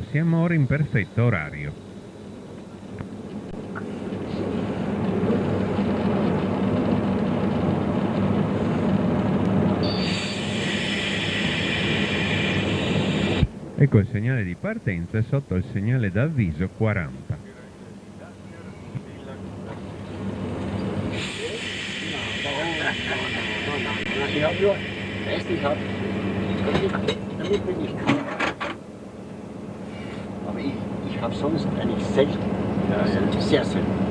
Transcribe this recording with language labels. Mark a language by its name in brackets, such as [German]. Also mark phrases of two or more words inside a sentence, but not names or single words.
[Italian] Siamo ora in perfetto orario. Ecco il segnale di partenza sotto il segnale d'avviso 40. [German] Ich habe nur, weißt du, damit bin ich cool. Aber ich habe sonst eigentlich selten. Ja. Sehr selten.